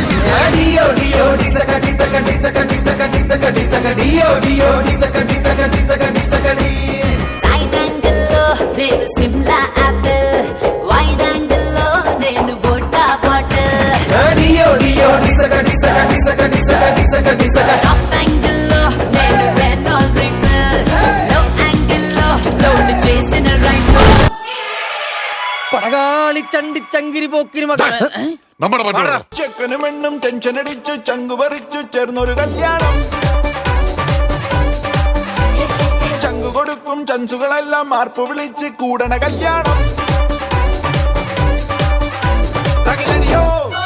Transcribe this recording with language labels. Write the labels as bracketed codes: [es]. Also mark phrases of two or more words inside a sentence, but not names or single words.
[en] side angle-lo [te] నేను [en] Simla apple wide angle-lo [te] నేను బోటా బాటిల్ [en] top angle-lo [te] నేను [en] Reynolds rifle low angle-lo [te] లోడ్ చేసిన రైఫిల్ [ml] പടകാളി ചണ്ടി ചങ്കിരി പോക്കിരി മകൻ നമ്മുടെ പട്ടികളോ ചെക്കനും പെണ്ണും ടെൻഷൻ അടിച്ചു ചങ്കു പറിച്ചു ചേർന്നൊരു കല്യാണം ചങ്കു കൊടുക്കും ചൻസുകളെല്ലാം മാർപ്പ് വിളിച്ച് കൂടണ കല്യാണം തകിലടിയോ